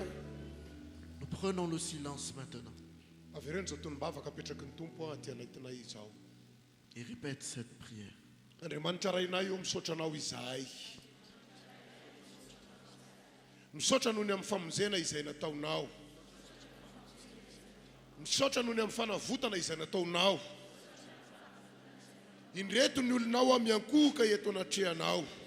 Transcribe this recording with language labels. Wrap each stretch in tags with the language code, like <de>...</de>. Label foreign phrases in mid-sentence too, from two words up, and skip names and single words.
<fr>Nous prenons le silence maintenant.</fr> <mg>Avereno zao tony bavaka apetraky ny tompo aty anaitinay izao.</mg> <fr>Et répète cette prière.</fr> <mg>Andriamanitra rainay io misaotra anao izahay. Misaotra noho ny amin'ny famonjena izay nataonao. Misaotra noho ny amin'ny fanavotana izay nataonao. Indreto ny olonao amiankohoka eto anatrehanao.</mg>